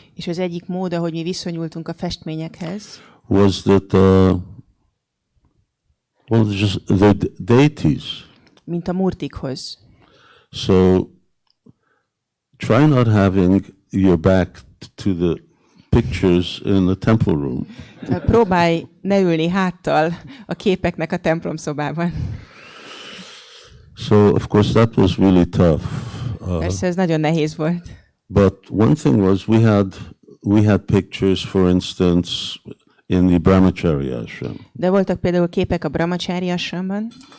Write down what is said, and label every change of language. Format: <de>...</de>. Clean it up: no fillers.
<hu>és az egyik mód, ahogy mi viszonyultunk a festményekhez,</hu> <en>was that just the deities.</en> <hu>mint a murtikhoz.</hu> <en>So try not having your back to the pictures in the temple room.</en> <hu>Próbálj ne ülni háttal a képeknek a templomszobában.</hu> <en>So of course that was really tough.</en> <hu>Persze ez nagyon nehéz volt.</hu> <en>But one thing was we had pictures, for instance, in the Brahmachari ashram.</en> <hu>De voltak például képek a Brahmachari ashramban.</hu>